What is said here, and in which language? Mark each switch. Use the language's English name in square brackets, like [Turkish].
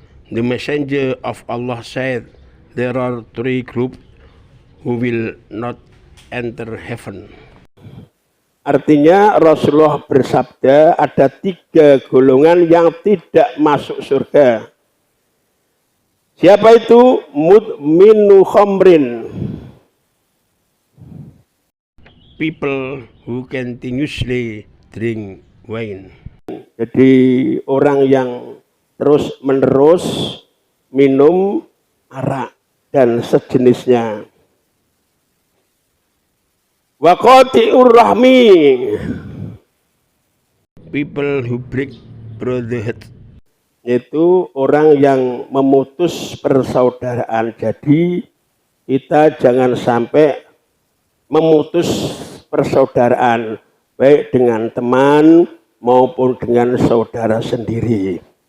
[English] The messenger of Allah said, there are three groups who will not enter heaven. [Indonesian] Artinya Rasulullah bersabda ada 3 golongan yang tidak masuk surga. Siapa itu? [Arabic] Mudminu khamrin. [English] People who continuously drink wine. [Indonesian] Jadi orang yang terus menerus minum arak dan sejenisnya. [Arabic] Wa qati'ur rahmi. [English] People who break brotherhood. [Indonesian] Itu orang yang memutus persaudaraan. Jadi kita jangan sampai memutus persaudaraan, baik dengan teman maupun dengan saudara sendiri.